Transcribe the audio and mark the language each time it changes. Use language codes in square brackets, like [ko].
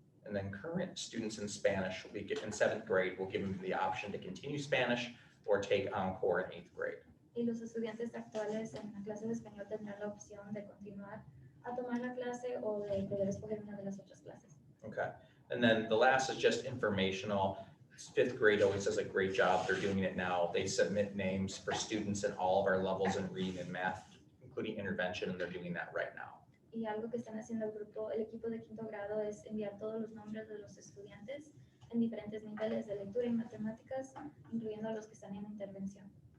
[en] And then current students in Spanish will be in 7th grade, we'll give them the option to continue Spanish or take encore in 8th grade. [es] Y los estudiantes actuales en la clase de español tendrán la opción de continuar a tomar la clase o de poder escoger una de las otras clases. [en] Okay. And then the last is just informational. 5th grade always does a great job. They're doing it now. They submit names for students in all of our levels in reading and math, including intervention, and they're doing that right now. [es] Y algo que están haciendo el equipo de quinto grado es enviar todos los nombres de los estudiantes en diferentes niveles de lectura y matemáticas, incluyendo a los que están en intervención.